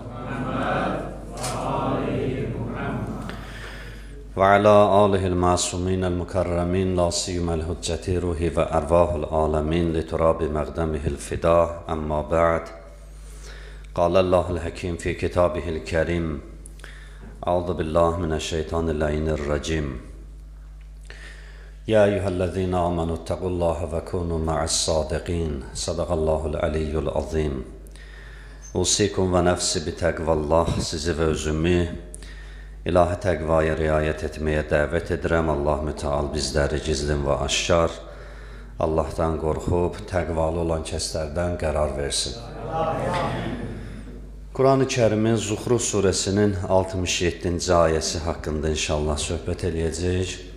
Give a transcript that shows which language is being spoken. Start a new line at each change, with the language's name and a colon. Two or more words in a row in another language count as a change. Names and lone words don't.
Arabic: وعلى آله المعصومين المكرمين لا سيما الحجة روحي وأرواح العالمين لتراب مقدمه الفداء أما بعد. قال الله الحكيم في كتابه الكريم. أعوذ بالله من الشيطان الرجيم. يا أيها الذين آمنوا اتقوا الله وكونوا مع الصادقين. صدق الله العلي العظيم. أوصيكم ونفسي بتقوى الله.
Azerbaijani: Sizi ve özümü İlahi təqvaya riayət etməyə dəvət edirəm. Allah müteal bizləri gizlin və aşkar Allahdan qorxub təqvalı olan kəslərdən qərar versin. Quran-ı Kərimin Zuhruf surəsinin 67-ci ayəsi haqqında inşallah söhbət eləyəcəyik.